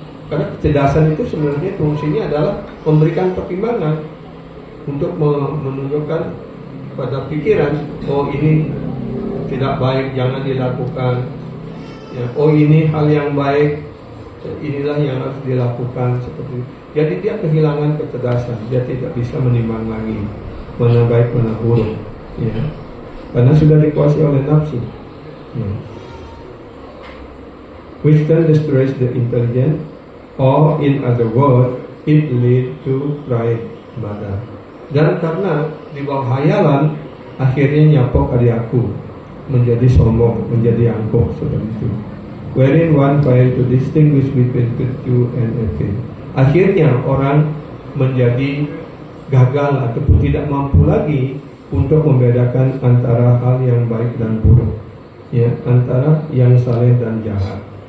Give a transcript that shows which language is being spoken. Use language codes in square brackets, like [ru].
[id] Karena kecerdasan itu sebenarnya fungsinya adalah memberikan pertimbangan untuk menunjukkan pada pikiran, oh ini tidak baik, jangan dilakukan, ya, oh ini hal yang baik, inilah yang harus dilakukan, seperti itu. Jadi dia kehilangan kecerdasan, dia tidak bisa menimbang lagi mana baik mana buruk, ya, karena sudah dikuasai oleh nafsu, ya. [en] Which then destroys the intelligence, or in other words, it lead to pride, mada. [id] Dan karena di bawah hayalan, akhirnya nyapok adiaku, menjadi sombong, menjadi angkuh, seperti itu. [en] Wherein one fail to distinguish between virtue and evil. [id] Akhirnya orang menjadi gagal ataupun tidak mampu lagi untuk membedakan antara hal yang baik dan buruk, ya, antara yang saleh dan jahat.